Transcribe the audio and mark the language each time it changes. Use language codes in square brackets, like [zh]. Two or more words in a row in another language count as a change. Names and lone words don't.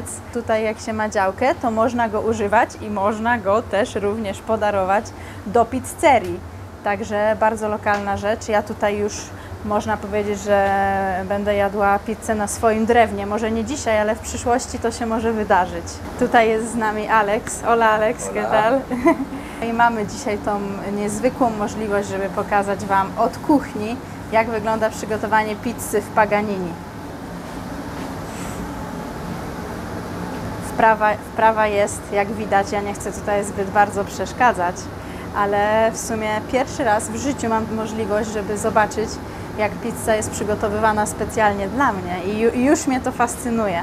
[pl] Tutaj jak się ma działkę, to można go używać i można go też również podarować do pizzerii. Także bardzo lokalna rzecz. Ja tutaj już można powiedzieć, że będę jadła pizzę na swoim drewnie. Może nie dzisiaj, ale w przyszłości to się może wydarzyć. Tutaj jest z nami Alex. [es] Hola Alex, ¿qué tal? [pl] I mamy dzisiaj tą niezwykłą możliwość, żeby pokazać Wam od kuchni, jak wygląda przygotowanie pizzy w Paganini. Wprawa jest, jak widać, ja nie chcę tutaj zbyt bardzo przeszkadzać, ale w sumie pierwszy raz w życiu mam możliwość, żeby zobaczyć, jak pizza jest przygotowywana specjalnie dla mnie i już mnie to fascynuje.